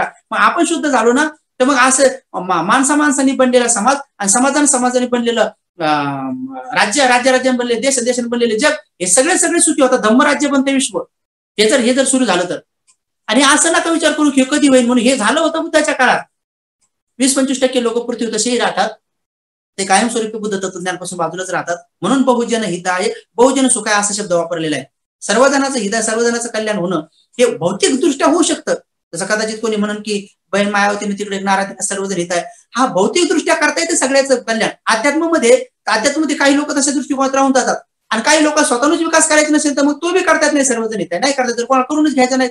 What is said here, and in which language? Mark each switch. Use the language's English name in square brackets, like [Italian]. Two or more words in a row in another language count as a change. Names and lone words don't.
[Marathi] मग आपण शुद्ध झालो ना, तर मग असं माणसांनी बनलेला समाज आणि समाजाने बनलेलं राज्याने बनलेले देशाने बनलेले जग, हे सगळे सुखी होतात. धम्मराज्य बनते विश्व, हे जर सुरू झालं तर. आणि असं नका विचार करू की कधी होईल म्हणून. हे झालं होतं बुद्धाच्या काळात. 20-25% लोक पृथ्वी तसेही राहतात, ते कायमस्वरूपी बुद्ध तत्वज्ञानापासून बाजूलाच राहतात. म्हणून [Sanskrit] बहुजन हिताय बहुजन सुखाय [Marathi] असा शब्द वापरलेला आहे. सर्वजनाचं हित, सर्वजनाचं कल्याण होणं हे भौतिक दृष्ट्या होऊ शकतं. जसं कदाचित कोणी म्हणून की बहीण मायावतीने तिकडे नारायण सर्वजन हित आहे, हा भौतिक दृष्ट्या करता येते सगळ्याचं कल्याण. अध्यात्मामध्ये काही लोक तशा दृष्टिकोनात राहून जातात, आणि काही लोक स्वतःच विकास करायचा नसेल तर मग तो बी करतात नाही सर्वजन हित आहे, नाही करता तर कोणाला करूनच घ्यायचं नाही.